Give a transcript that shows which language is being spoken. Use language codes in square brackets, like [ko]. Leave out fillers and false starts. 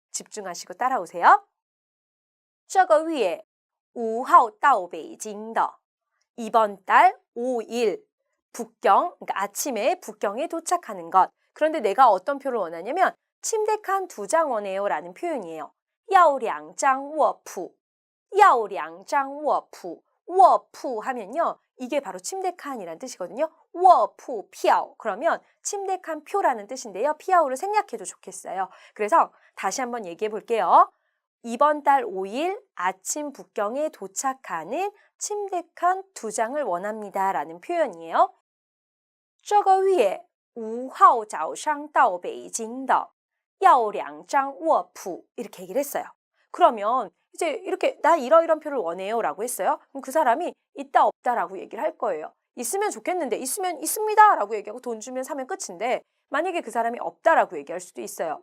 [ko] 집중하시고 따라오세요. [zh] 这个月5号到北京的 [ko] 이번 달 5일 북경, 그러니까 아침에 북경에 도착하는 것. 그런데 내가 어떤 표를 원하냐면 침대칸 2장 원해요 라는 표현이에요. [zh] 要2张卧铺要2张卧铺卧铺하면요. [ko] 이게 바로 침대칸이라는 뜻이거든요. [zh] 卧铺票 [ko] 그러면 침대칸 표라는 뜻인데요. 피아오를 생략해도 좋겠어요. 그래서 다시 한번 얘기해 볼게요. 이번 달 5일 아침 북경에 도착하는 침대칸 2장을 원합니다 라는 표현이에요. [zh] 这个月5号早上到北京的要2张卧铺 [ko] 이렇게 얘기를 했어요. 그러면 이제 이렇게 나 이러이런 표를 원해요 라고 했어요. 그럼 그 사람이 있다 없다 라고 얘기를 할 거예요. 있으면 좋겠는데 있으면 있습니다 라고 얘기하고 돈 주면 사면 끝인데 만약에 그 사람이 없다 라고 얘기할 수도 있어요.